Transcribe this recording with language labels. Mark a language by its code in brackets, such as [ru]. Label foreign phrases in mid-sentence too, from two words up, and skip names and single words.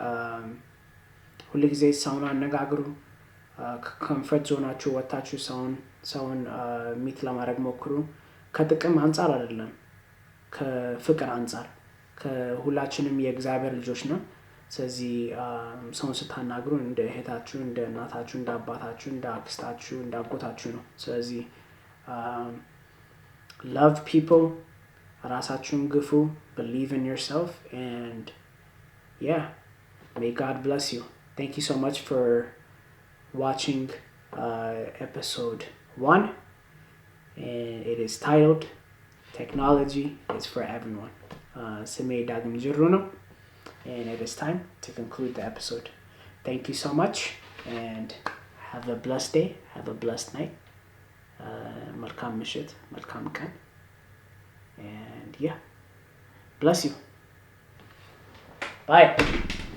[am] ሁልጊዜ ሰውን አነጋግሩ። ከኮንፈርት ዞናችሁ ወጥታችሁ ሰውን ሚት ለማድረግ ሞክሩ። ከጥቅም አንጻር አይደለም፣ ከፍቅር አንጻር። ከሁላችንም የእግዚአብሔር ልጆች ነው። ስለዚህ ሰውን ስታናግሩ እንደ እህታችሁ፣ እንደ እናታችሁ፣ እንደ አባታችሁ፣ እንደ አክስታችሁ፣ እንደ አጎታችሁ ነው። ስለዚህ [en] love people, [am] ራሳችሁን ግፉ, [en] believe in yourself, and yeah, may God bless you. Thank you so much for watching episode 1, and it is titled Technology is for Everyone. [am] ስሜ ዳግም ጅሩ ነው, [en] and it is time to conclude the episode. Thank you so much, and have a blessed day, have a blessed night. [am] መልካም ምሽት፣ መልካም ቀን, [en] and yeah, bless you. Bye.